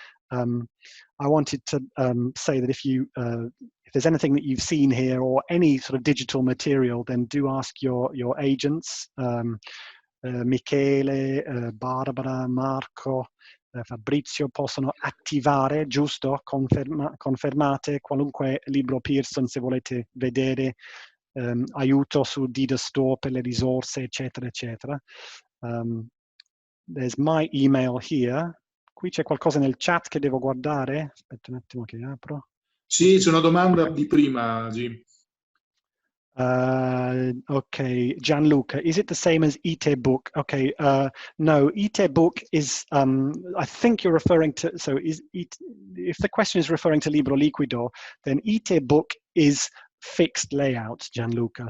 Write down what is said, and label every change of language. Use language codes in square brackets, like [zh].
[en] I wanted to say that if there's anything that you've seen here or any sort of digital material, then do ask your agents, Michele, Barbara, Marco, Fabrizio, [it] possono attivare, giusto? Confermate qualunque libro Pearson se volete vedere, aiuto su Dida Store per le risorse, eccetera, eccetera. [en] There's my email here. [it] Qui c'è qualcosa nel chat che devo guardare? Aspetta un attimo che apro. Sì, c'è una domanda di prima, Jim. [en] Okay, Gianluca, is it the same as e-book? Okay, no, e-book is, I think you're referring to, so if the question is referring to Libro Liquido, then e-book is fixed layout, Gianluca.